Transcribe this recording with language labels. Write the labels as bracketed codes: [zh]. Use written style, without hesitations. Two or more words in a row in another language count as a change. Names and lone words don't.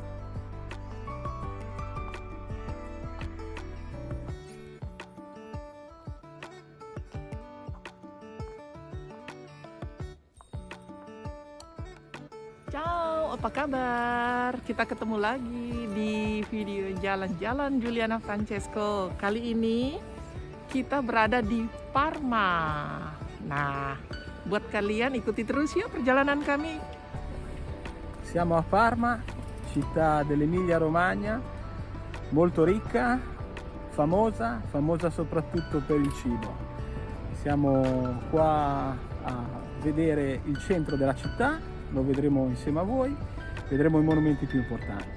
[id] Ciao, apa kabar? Kita ketemu lagi di video jalan-jalan Juliana Francesco. Kali ini kita berada di Parma. Nah, buat kalian ikuti terus ya perjalanan kami. [it] Siamo a Parma, città dell'Emilia Romagna, molto ricca, famosa soprattutto per il cibo. Siamo qua a vedere il centro della città, lo vedremo insieme a voi, vedremo i monumenti più importanti.